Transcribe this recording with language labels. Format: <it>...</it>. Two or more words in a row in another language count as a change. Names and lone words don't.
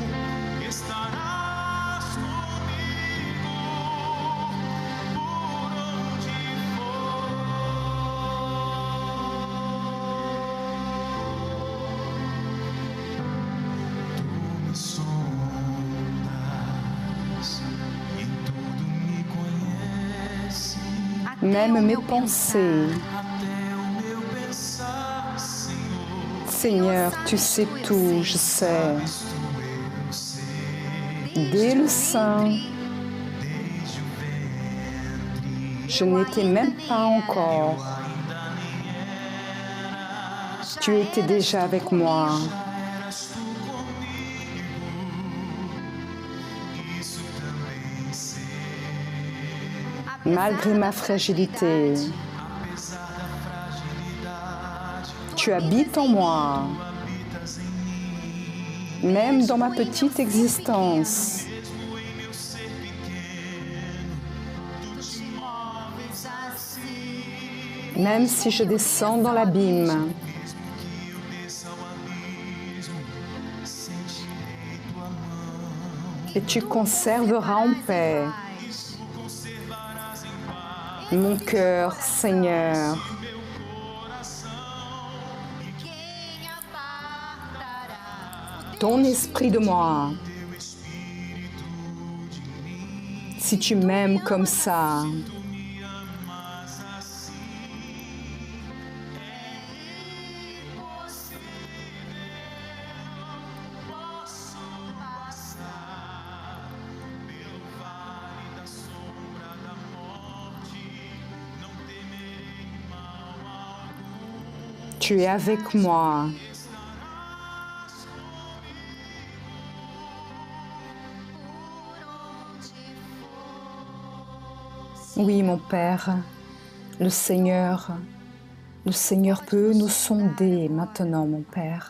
<pt>Estarás comigo por onde for. Tu me sondas, em tudo me conhece.</pt> <fr>Même mes pensées.</fr> <pt>Até o meu pensar, Senhor,</pt> <fr>Seigneur, tu sais tout, je sais.</fr> <pt>isto eu sei.</pt> <fr>Dès le sein,</fr> <pt>Desde o ventre,</pt> <fr>je n'étais même pas encore.</fr> <pt>ainda nem era,</pt> <fr>Tu étais déjà avec moi.</fr> <pt>já eras tu comigo. Isso também sei.</pt> <fr>Malgré ma fragilité,</fr> <pt>Apesar da fragilidade,</pt> <fr>tu habites en moi.</fr> <pt>tu habitas em mim.</pt> <fr>Même dans ma petite existence,</fr> <pt>Mesmo em meu ser pequeno, tu te moves assim.</pt> <fr>même si je descends dans l'abîme,</fr> <pt>Mesmo que eu desça ao abismo, sentirei tua mão.</pt> <fr>et tu conserveras en paix</fr> <pt>Tu conservarás em paz</pt> <fr>mon cœur, Seigneur.</fr> <pt>meu coração. E Quem apartará</pt> <fr>Ton esprit de moi,</fr> <pt>teu espírito de mim,</pt> <fr>si tu m'aimes comme ça,</fr> <pt>tu me amas assim. É impossível. Posso passar pelo vale da sombra da morte, não temerei mal algum.</pt> <fr>tu es avec moi.</fr> <pt>Estarás</pt> <fr>Oui, mon Père, le Seigneur peut nous sonder maintenant, mon Père.</fr>